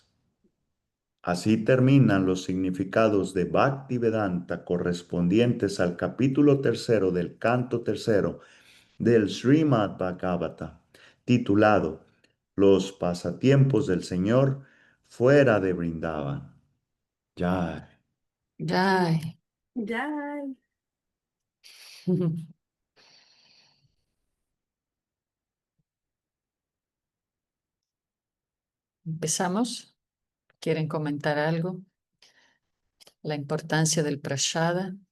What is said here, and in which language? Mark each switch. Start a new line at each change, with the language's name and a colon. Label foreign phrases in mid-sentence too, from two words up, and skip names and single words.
Spanish: Así terminan los significados de Bhaktivedanta correspondientes al capítulo 3 del canto 3 del Srimad Bhagavata, titulado Los pasatiempos del Señor fuera de Vrindavan. Jai. Jai. Ya. ¿Empezamos? ¿Quieren comentar algo? La importancia del prashada.